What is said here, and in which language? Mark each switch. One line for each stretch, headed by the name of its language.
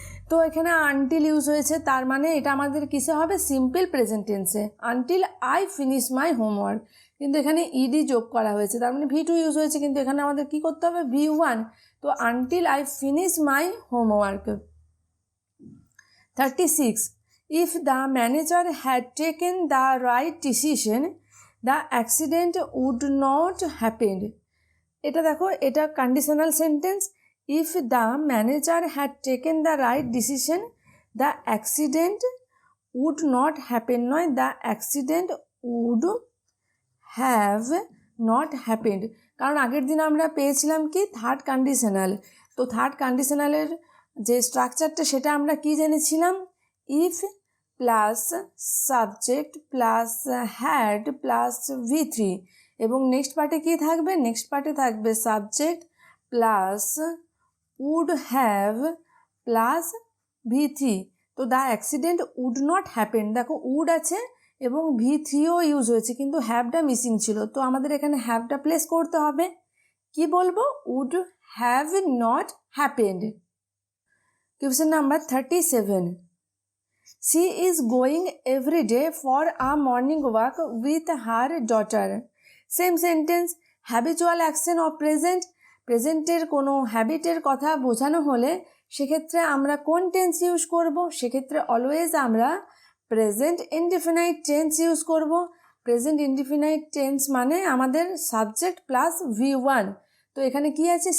Bangla: তো এখানে until use হয়েছে, তার মানে এটা আমাদের কিসে হবে, সিম্পল প্রেজেন্ট টেন্সে,
English: Until I finish my homework.
Bangla: কিন্তু এখানে ইডি যোগ করা হয়েছে, তার মানে V2 ইউজ হয়েছে, কিন্তু এখানে আমাদের কি করতে হবে, V1।
English: তো until I finish my homework. 36, if the manager had taken the right decision, the accident would not happen.
Bangla: এটা দেখো, এটা conditional sentence.
English: If the manager had taken the right decision, the accident would not happen নয়, the accident would have not happened.
Bangla: কারণ আগের দিন আমরা পেয়েছিলাম কি, থার্ড কন্ডিশনাল। তো থার্ড কন্ডিশনালের যে স্ট্রাকচারটা সেটা আমরা কি জেনেছিলাম, if plus subject plus had plus V3 এবং নেক্সট পার্টে কী থাকবে, নেক্সট পার্টে থাকবে subject plus would have plus V3। তো
English: the accident would not happen,
Bangla: দেখো উড আছে এবং V3ও ইউজ হয়েছে কিন্তু হ্যাভটা মিসিং ছিল। তো আমাদের এখানে হ্যাভটা প্লেস করতে হবে, কি বলবো,
English: Would have not happened. Question number 37, She is going every day for a morning walk with her daughter. Same sentence. Habitual action of present.
Bangla: প্রেজেন্টের কোনো হ্যাবিটের কথা বোঝানো হলে সেক্ষেত্রে আমরা কোন টেন্স ইউজ করব? সেক্ষেত্রে অলওয়েজ আমরা প্রেজেন্ট ইনডিফিনাইট টেন্স ইউজ করব। প্রেজেন্ট ইনডিফিনাইট টেন্স মানে আমাদের সাবজেক্ট প্লাস V1। তো এখানে কি আছে?